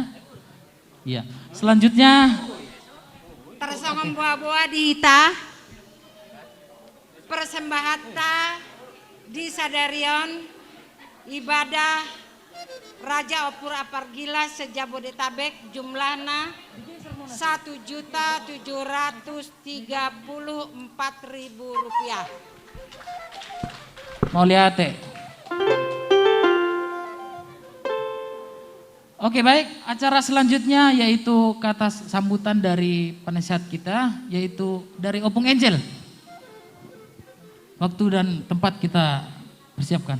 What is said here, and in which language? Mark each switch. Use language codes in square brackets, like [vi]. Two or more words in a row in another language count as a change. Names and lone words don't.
[id] Iya. Selanjutnya [bbc] Tersongong buah-buah dihita persembahata di sadarion ibadah Raja Opur Apargila sejabodetabek jumlahna 1.734.000 rupiah. Moliate. [id] Oke baik, acara selanjutnya yaitu kata sambutan dari penasihat kita, yaitu dari Opung Angel. Waktu dan tempat kita persiapkan.